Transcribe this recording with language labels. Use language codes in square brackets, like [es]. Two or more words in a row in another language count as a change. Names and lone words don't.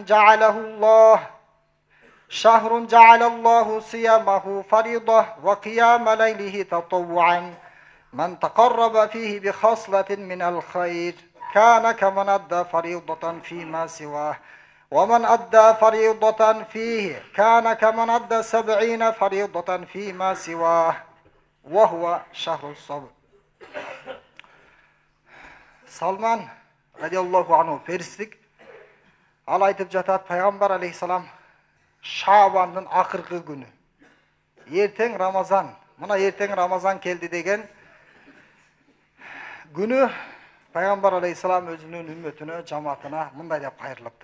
[ar] جعل الله صيامه فريضة وقيام ليله تطوعا من تقرب فيه بخصلة من الخير كان كمن أدى فريضة فيما سواه ومن أدى فريضة فيه كان كمن أدى 70 فريضة فيما سواه وهو شهر الصبر. [ky] Salman [ar] رضي الله عنه [ky] перистик ал айтып жатат, пайгамбар алейхиссалам Шабандын акыркы күнү. Эртең Рамазан. Мына эртең Рамазан келди деген күнү Пайгамбар алейхиссалам өзүнүн үммөтүнө, жамаатына мындай деп кайрылыптыр.